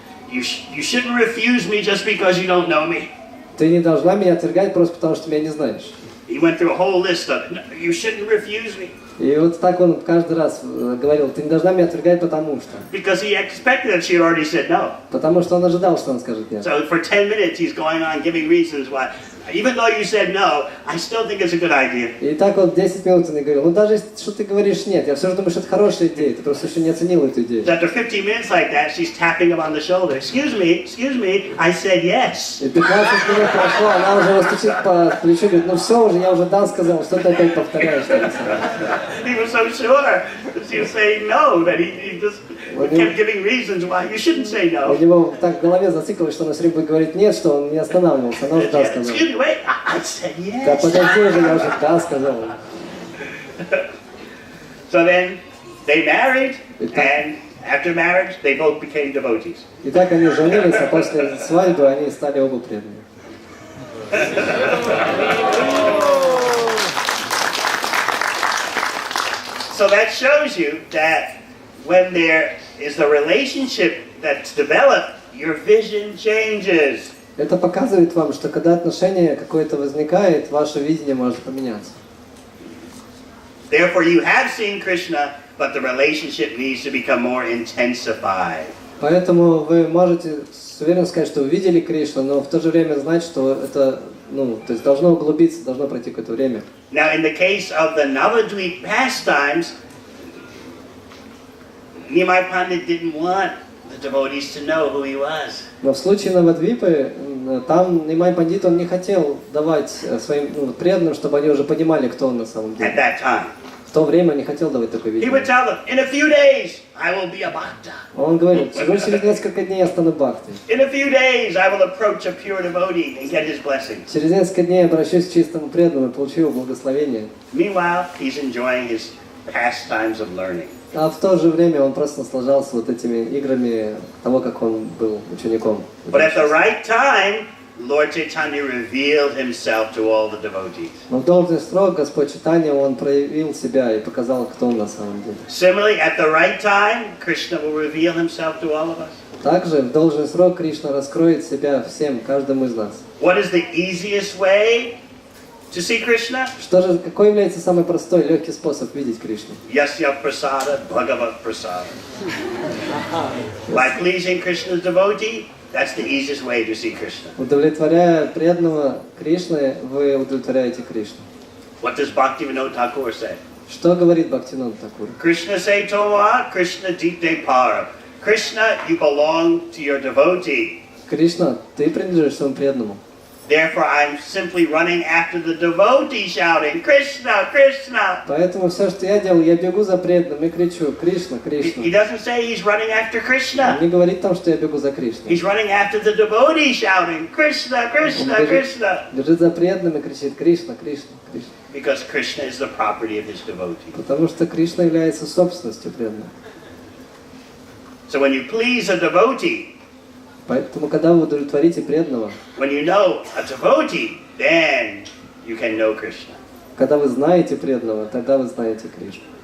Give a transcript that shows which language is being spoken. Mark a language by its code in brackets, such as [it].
[en] You shouldn't refuse me just because you don't know me. [ru] Ты не должна меня отвергать просто потому, что меня не знаешь. [en] He went through a whole list of, you shouldn't refuse me. [ru] И вот так он каждый раз говорил, ты не должна меня отвергать потому что. [en] Because he expected that she had already said no. [ru] Потому что он ожидал, что он скажет нет. [en] So for 10 minutes he's going on giving reasons why. Even though you said no, I still think it's a good idea. [ru] И так вот 10 минут он и говорил, ну даже что ты говоришь нет, я все же думаю, что это хорошая идея, ты просто еще не оценил эту идею. [en] So after 15 minutes like that, she's tapping him on the shoulder. Excuse me, I said yes. [ru] И 15 минут прошло, она уже его стучит по плечу, говорит, ну все уже, я уже да сказал, что ты опять повторяешь. [en] He was so sure that she was saying no, that he just kept giving reasons why you shouldn't say no. [ru] У него так в голове зациклилось, что он все время будет говорить нет, что он не останавливался, она уже да сказала. [en] Excuse me, wait, I said yes. [ru] Да подожди уже, я уже да сказал. [en] So then they married, and after marriage they both became devotees. [ru] И так они женились, а после свадьбы они стали оба преданными. [en] So that shows you that when there is a relationship that's developed, your vision changes. [ru] Это показывает вам, что когда отношение какое-то возникает, ваше видение может поменяться. [en] Therefore, you have seen Krishna, but the relationship needs to become more intensified. [ru] Поэтому вы можете с уверенностью сказать, что увидели Кришну, но в то же время знать, что это, то есть должно углубиться, должно пройти какое-то время. [en] Now, in the case of the Navadvip pastimes, Nimai Pandit didn't want the devotees to know who he was. [ru] Но в случае Навадвипы, там Нимай Пандит, он не хотел давать своим преданным, чтобы они уже понимали, кто он на самом деле. [en] At that time. [ru] В то время он не хотел давать такое [en] He would [ru] видение. [en] tell them, in a few days, I will be a bhakta. [ru] Он говорит, всего через несколько дней я стану бхактой. [en] In a few days, I will approach a pure devotee and get his blessing. [ru] Через несколько дней я обращусь к чистому преданному и получу его благословение. [en] Meanwhile, he's enjoying his pastimes of learning. [ru] А в то же время он просто наслаждался вот этими играми того, как он был учеником. [en] But at the right time, Lord Chaitanya revealed himself to all the devotees. [ru] Но в должный срок Господь Чайтанья, он проявил себя и показал, кто он на самом деле. [en] Similarly, at the right time, Krishna will reveal himself to all of us. [ru] Также в должный срок Кришна раскроет себя всем, каждому из нас. [en] What is the easiest way to see Krishna? [ru] Что же, какой является самый простой, легкий способ видеть Кришну? [sa] Yasya prasada, bhagavat prasada. [en] By pleasing Krishna's devotee, that's the easiest way to see Krishna. [ru] Удовлетворяя преданного Кришны, вы удовлетворяете Кришну. [en] What does Bhaktivinoda Thakur say? [ru] Что говорит Бхактивиданта Thakura? [bn] Krishna say Toma, Krishna Dite Para. [en] Krishna, you belong to your devotee. [ru] Кришна, ты принадлежишь своему преданному. [en] Therefore, I'm simply running after the devotee, shouting, Krishna, Krishna. [ru] Поэтому все, что я делаю, я бегу за преданным и кричу, Кришна, [en] He [ru] Кришна. [en] doesn't say he's running after Krishna. [ru] Он не говорит там, что я бегу за Кришной. [en] He's running after the devotee, shouting, Krishna, Krishna, Krishna. [ru] Бежит за преданным и кричит, Кришна, Кришна, Кришна. [en] Because Krishna is the property of his devotee. [ru] Потому что Кришна является собственностью преданного. [en] So when you please a devotee, [ru] Поэтому, когда вы удовлетворите преданного, [en] when you know a devotee, then you can know Krishna. [ru] когда вы знаете преданного, тогда вы знаете Кришну.